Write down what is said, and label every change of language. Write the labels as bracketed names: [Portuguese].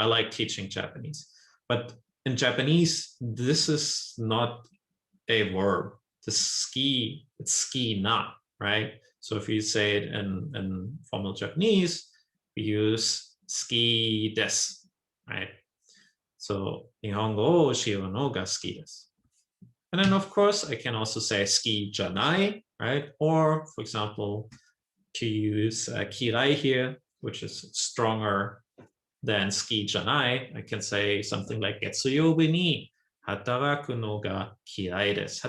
[English] I like teaching Japanese. But in Japanese, this is not a verb. The ski, it's ski na, right? So if you say it in formal Japanese, we use [Japanese] ski desu, [English] right? [Japanese] So, 日本語を教えるのが好きです。 [English] And then, of course, I can also say [Japanese] ski janai, [English] right? Or, for example, to use kirai here, which is stronger than ski janai, I can say something like [Japanese] getsuyobi ni hataraku no ga kirai desu.